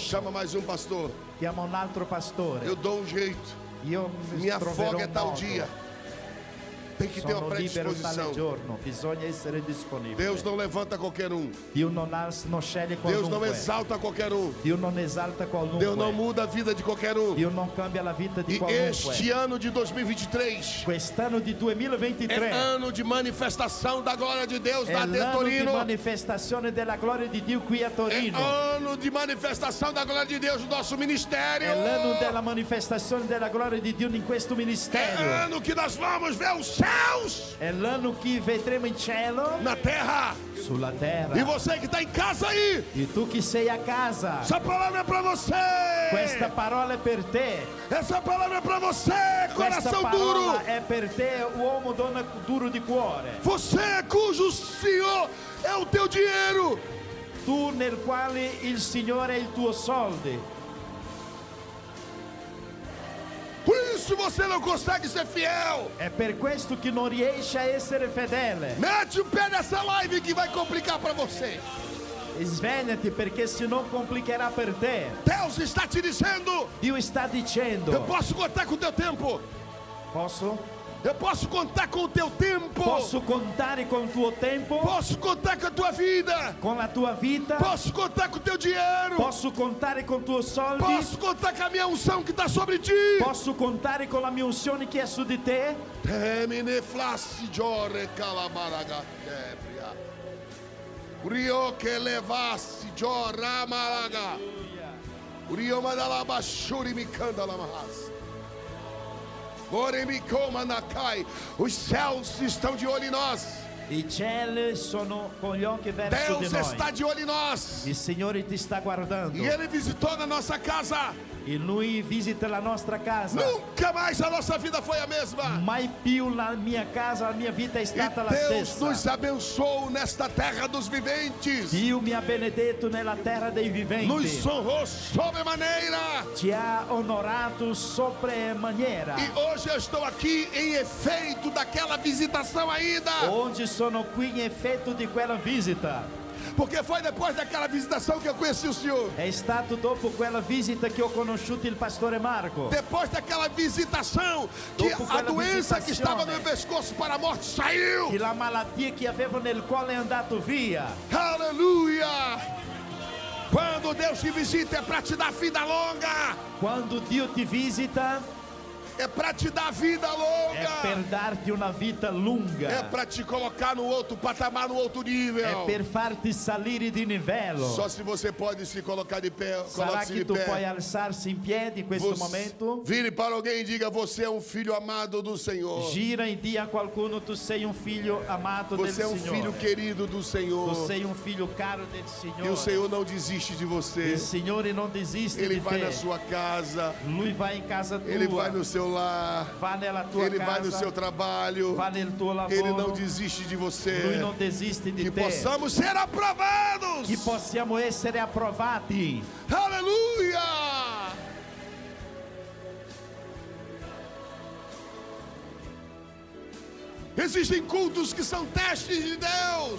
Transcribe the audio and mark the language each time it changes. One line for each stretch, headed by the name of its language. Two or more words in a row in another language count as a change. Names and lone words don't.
Portuguese: Chama mais um pastor.
Italian: Chiama un altro pastore.
Portuguese: Eu dou um jeito.
Italian: Io mi
Portuguese: Minha
Italian: troverò
Portuguese: folga é
Italian: un
Portuguese: tal
Italian: modo.
Portuguese: dia. Tem que ter uma
Italian: Sono libero
Portuguese: predisposição.
Italian: tale giorno, bisogna essere disponibile.
Portuguese: Deus não levanta qualquer um.
Italian: Dio non sceglie
Portuguese: Deus não
Italian: qualunque.
Portuguese: exalta qualquer um.
Italian: Dio non esalta qualunque.
Portuguese: Deus não muda a vida de qualquer um.
Italian: Dio non cambia la vita di
Portuguese: E
Italian: qualunque.
Portuguese: este ano de 2023
Italian: Quest'anno di 2023
Portuguese: é ano de manifestação da glória de Deus
Italian: è
Portuguese: na
Italian: l'anno di
Portuguese: Torino.
Italian: manifestazione della gloria di Dio qui a
Portuguese: É
Italian: Torino.
Portuguese: ano de manifestação da glória de Deus no nosso ministério.
Italian: È l'anno della manifestazione della gloria di Dio in questo
Portuguese: É
Italian: ministero.
Portuguese: ano que nós vamos ver os céus
Italian: È l'anno che vedremo in cielo,
Portuguese: na terra.
Italian: sulla terra.
Portuguese: E você que está em casa aí,
Italian: E tu che sei a casa,
Portuguese: essa palavra é para você.
Italian: questa parola è per te.
Portuguese: Essa palavra é para você,
Italian: Questa
Portuguese: coração
Italian: parola
Portuguese: duro.
Italian: è per te, uomo, donna duro di cuore.
Portuguese: Você cujo Senhor é o teu dinheiro.
Italian: Tu nel quale il Signore è il tuo soldi.
Portuguese: isso você não consegue ser fiel.
Italian: È per questo che non riesci a essere fedele.
Portuguese: Mete o pé nessa live que vai complicar para você.
Italian: Svegliati, perché se no complicherà per te.
Portuguese: Deus está te dizendo:
Italian: Dio sta dicendo:
Portuguese: eu posso contar com o teu tempo.
Italian: posso?
Portuguese: Eu posso contar com o teu tempo.
Italian: Posso contare con il tuo tempo?
Portuguese: Posso contar com a tua vida.
Italian: Con la tua vita?
Portuguese: Posso contar com o teu dinheiro.
Italian: Posso contare con i tuoi soldi?
Portuguese: Posso contar com a minha unção que está sobre ti.
Italian: Posso contare con la mia unzione che è su di te? Temine flassi giore calamaraga tebria. Urio che levassi giora malaga. Urio mandala bashuri mi canda la mahas. Ore mi coma nakai.
Portuguese: Os céus estão de olho em nós.
Italian: I cieli sono con gli occhi verso di
Portuguese: Deus
Italian: noi.
Portuguese: está de olho em nós.
Italian: Il Signore ti sta guardando.
Portuguese: E Ele visitou na nossa casa.
Italian: E Lui visita la nostra casa.
Portuguese: Nunca mais a nossa vida foi a mesma.
Italian: Mai più la mia casa, la mia vita è
Portuguese: E
Italian: stata la
Portuguese: Deus
Italian: stessa.
Portuguese: nos abençoou nesta terra dos viventes.
Italian: Dio mi ha benedetto nella terra dei viventi.
Portuguese: Nos honrou sobremaneira.
Italian: Ci ha onorato sopremaniera.
Portuguese: E hoje eu estou aqui em efeito daquela visitação ainda.
Italian: Oggi sono qui in effetto di quella visita.
Portuguese: Porque foi depois daquela visitação que eu conheci o Senhor.
Italian: È stato dopo quella visita che ho conosciuto il pastore Marco.
Portuguese: Depois daquela visitação que
Italian: Dopo
Portuguese: a
Italian: quella
Portuguese: doença que estava no
Italian: visitazione.
Portuguese: meu pescoço para a morte saiu.
Italian: Che la malattia che avevo nel cuore è andato via.
Portuguese: Aleluia! Quando Deus te visita é para te dar vida longa.
Italian: Quando Dio ti visita
Portuguese: É para te dar vida
Italian: è
Portuguese: longa.
Italian: per darti una vita lunga.
Portuguese: É para te colocar no outro patamar, no outro nível.
Italian: È per farti salire di livello.
Portuguese: Só se você pode se colocar de pé,
Italian: Sarà
Portuguese: coloque-se
Italian: che
Portuguese: de
Italian: tu puoi
Portuguese: pé.
Italian: alzarsi in piedi in questo
Portuguese: Você-
Italian: momento?
Portuguese: Vire para alguém e diga: você é um filho amado do Senhor.
Italian: Gira e dia a qualcuno: tu sei un figlio amato del
Portuguese: Você é um filho
Italian: Signore.
Portuguese: querido do Senhor.
Italian: Tu sei un figlio caro del
Portuguese: E o
Italian: Signore.
Portuguese: Senhor não desiste de você.
Italian: Il Signore non desiste
Portuguese: Ele
Italian: di
Portuguese: vai na
Italian: te.
Portuguese: sua casa.
Italian: Lui va in casa
Portuguese: Ele
Italian: tua,
Portuguese: vai no seu lar.
Italian: va nella tua
Portuguese: Ele vai no
Italian: casa,
Portuguese: seu trabalho.
Italian: va nel tuo
Portuguese: Ele não
Italian: lavoro.
Portuguese: desiste de
Italian: Lui
Portuguese: você.
Italian: non desiste di
Portuguese: Que
Italian: te.
Portuguese: possamos ser aprovados.
Italian: Che possiamo essere approvati.
Portuguese: Aleluia! Existem cultos que são testes de Deus.